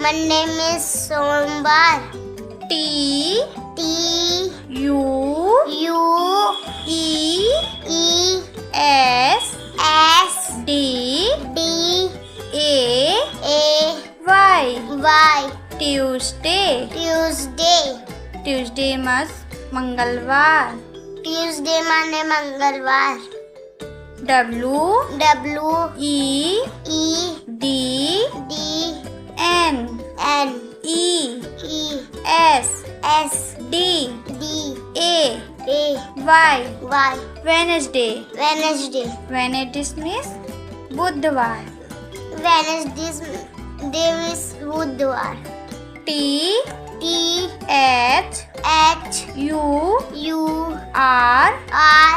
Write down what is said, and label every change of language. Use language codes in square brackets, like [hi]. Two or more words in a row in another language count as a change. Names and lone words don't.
[en] T U E S D A Y Tuesday. Tuesday means मंगलवार. W E D N E S S D D A A Y Y Wednesday Wednesday Wednesday means बुधवार Wednesday is बुधवार T T H H U U R R